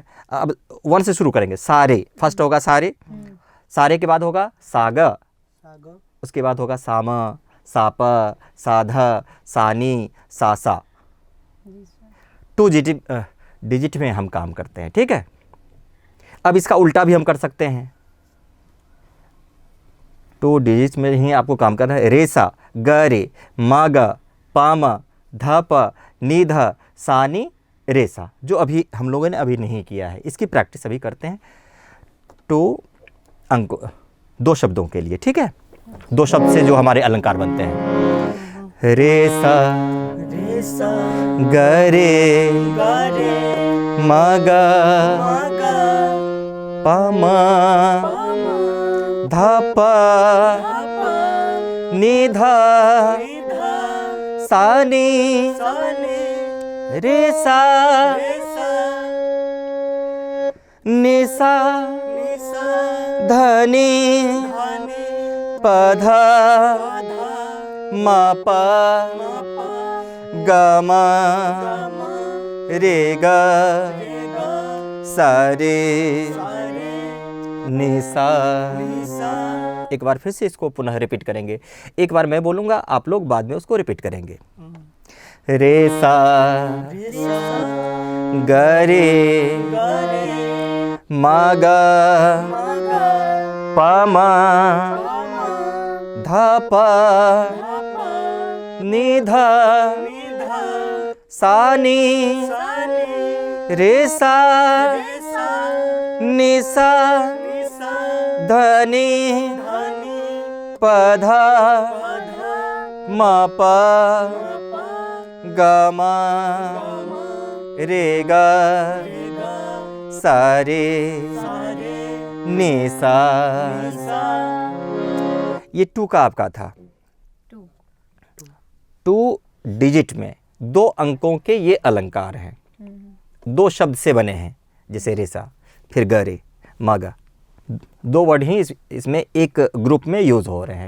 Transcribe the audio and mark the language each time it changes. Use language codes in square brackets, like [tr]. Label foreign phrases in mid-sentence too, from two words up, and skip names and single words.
[hi] अब 1 से शुरू करेंगे, सारे फर्स्ट होगा सारे, सारे के बाद होगा सा ग, उसके बाद होगा सा म, सा प, सा ध, सा नी, सा सा। 2 डिजिट में हम काम करते हैं, ठीक है। अब इसका उल्टा भी हम कर सकते हैं, 2 डिजिट में ही आपको काम करना है। रे सा ग रे म ग प म ध प नि ध सा नि रे सा, जो अभी हम लोगों ने अभी नहीं किया है, इसकी प्रैक्टिस अभी करते हैं। 2 शब्दों के लिए, ठीक है। 2 शब्द से जो हमारे अलंकार बनते हैं, रे सा ग रे म ग प म ध प नि ध सा नि रे सा नि सा ध नि प ध म प ग म रे ग सा रे नि सा। एक बार फिर से इसको पुनः रिपीट करेंगे। एक बार मैं बोलूँगा, आप लोग बाद में उसको रिपीट करेंगे। रे सा ग रे म ग प म ध प नि ध सा नि रे सा नि सा ध नि प ध म प ग म रे ग सा रे नि सा। ये 2 का आपका था। 2 डिजिट में 2 अंकों के ये अलंकार हैं, 2 शब्द से बने हैं, जैसे रेसा फिर गरे मागा, 2 वर्ड ही इसमें एक ग्रुप में यूज हो रहे हैं।